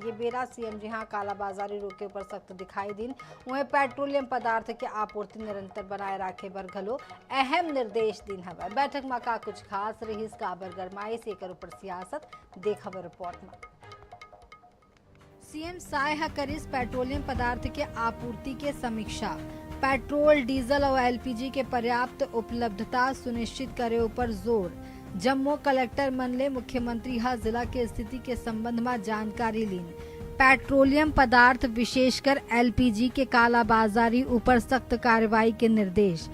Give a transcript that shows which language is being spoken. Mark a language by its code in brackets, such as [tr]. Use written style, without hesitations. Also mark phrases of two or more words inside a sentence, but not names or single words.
[hne] ये बेरा सीएम जी कालाबाजारी रोके पर सख्त दिखाई दिन, वहीं पेट्रोलियम पदार्थ के आपूर्ति निरंतर बनाए रखे पर घलो अहम निर्देश दिन हवाई। बैठक में का कुछ खास रही, काबर गरमाई से एकर ऊपर सियासत देखा रिपोर्ट में। सीएम साय करीस पेट्रोलियम पदार्थ के आपूर्ति के समीक्षा। पेट्रोल, डीजल और एलपीजी के पर्याप्त उपलब्धता सुनिश्चित करे ऊपर जोर। जम्मू कलेक्टर मन ले मुख्यमंत्री जिला के स्थिति के संबंध में जानकारी लीन। पेट्रोलियम पदार्थ विशेषकर एलपीजी के कालाबाजारी ऊपर सख्त कार्रवाई के निर्देश।